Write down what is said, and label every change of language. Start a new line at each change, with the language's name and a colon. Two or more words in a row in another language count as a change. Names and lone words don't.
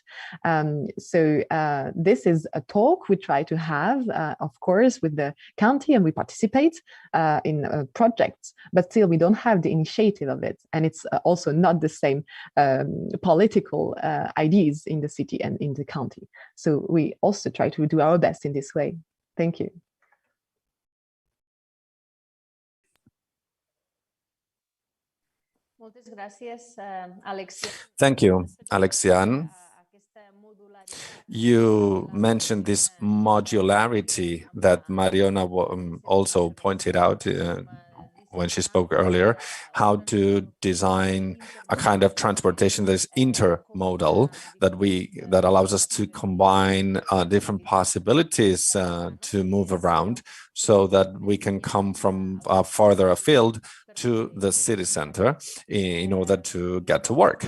English: So this is a talk we try to have, of course, with the county, and we participate in projects, but still we don't have the initiative of it. And it's also not the same political ideas in the city and in the county. So we also try to do our best in this way. Thank you.
Catalan: Moltes gràcies, Alexian.
English: Thank you, Alexian. You mentioned this modularity that Mariona also pointed out when she spoke earlier, how to design a kind of transportation that is intermodal, that allows us to combine different possibilities to move around, so that we can come from farther afield to the city center in order to get to work.